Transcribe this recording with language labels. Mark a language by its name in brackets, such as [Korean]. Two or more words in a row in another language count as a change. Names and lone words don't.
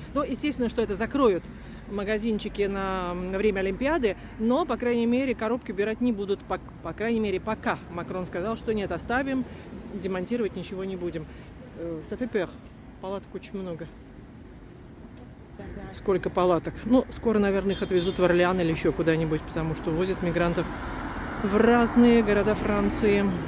[Russian] Ну, естественно, что это закроют магазинчики на время Олимпиады, но, по крайней мере, коробки убирать не будут, по крайней мере, пока. Макрон сказал, что нет, оставим, демонтировать ничего не будем. [French] Ça fait peur. [Russian] Палаток очень много. Сколько палаток? Ну, скоро, наверное, их отвезут в Орлеан или еще куда-нибудь, потому что возят мигрантов в разные города Франции.